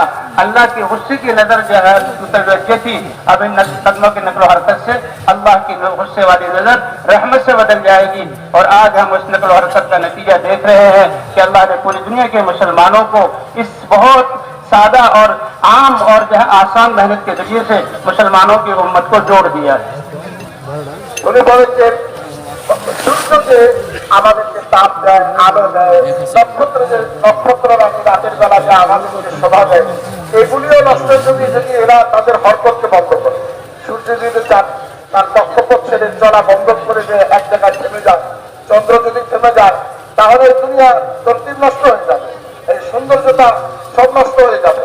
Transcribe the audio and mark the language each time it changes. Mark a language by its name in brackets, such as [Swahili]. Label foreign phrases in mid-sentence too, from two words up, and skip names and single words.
[Urdu] اللہ کی غصے کی نظر جو ہے متوجہ تھی، اب ان قدموں کی نقل و حرکت سے اللہ کی غصے والی نظر رحمت سے بدل جائے گی. اور آج ہم اس نقل و حرکت کا نتیجہ دیکھ رہے ہیں کہ اللہ نے پوری دنیا کے مسلمانوں کو اس بہت سادہ اور عام اور جو ہے آسان محنت کے ذریعے سے مسلمانوں کی امت کو جوڑ دیا ہے. [Bangla] উনি বলেছেন সূর্য যে আমাদেরকে তাপ দেয়, আলো দেয়, নক্ষত্ররা রাতের বেলা যা আমাদেরকে শোভা দেয়, এগুলিও নষ্ট যদি এরা তাদের হরকতকে বন্ধ করে, সূর্য যদি তার কক্ষপথ ছেড়ে চলা বন্ধ করে যে এক জায়গায় থেমে যায়, চন্দ্র যদি থেমে যায়, তাহলে দুনিয়া তরতিব নষ্ট হয়ে যাবে, এই সৌন্দর্যতা সব নষ্ট হয়ে যাবে.